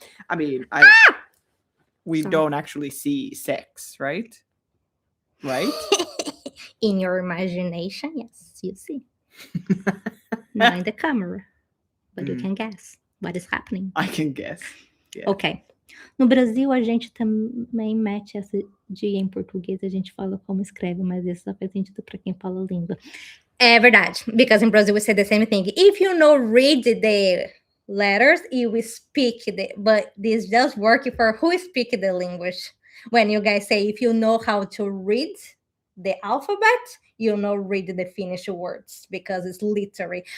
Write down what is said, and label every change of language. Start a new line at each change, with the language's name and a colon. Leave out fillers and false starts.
English: I mean, we don't actually see sex, right? Right? In your imagination, yes, you see. Not in the camera, but you can guess what is happening. I can guess. Yeah. Ok.
Portuguese: No Brasil, a gente também mete essa de em português, a gente fala como escreve, mas isso só faz sentido para quem fala a língua. É verdade,
English: because in Brazil we say the same thing. If you know read the letters, you will speak but this just work for who speak the language. When you guys say if you know how to read the alphabet, you know read the Finnish words because it's literary.